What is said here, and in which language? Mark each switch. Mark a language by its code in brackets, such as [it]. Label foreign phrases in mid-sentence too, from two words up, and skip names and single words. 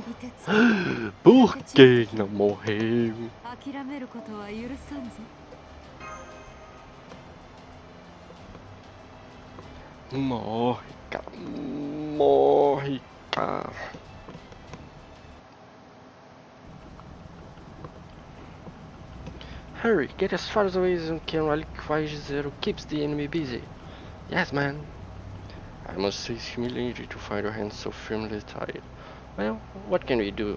[ja] 凍てつく [pt] Por que não morreu? [ja] 諦めることは許さんぞ [pt] Morre, cara. Morre, cara. [en] Hurry, get as far away as you can while Liquid Zero keeps the enemy busy. Yes, man. I must say it's humiliating to find your hands so firmly tied. Well, what can we do?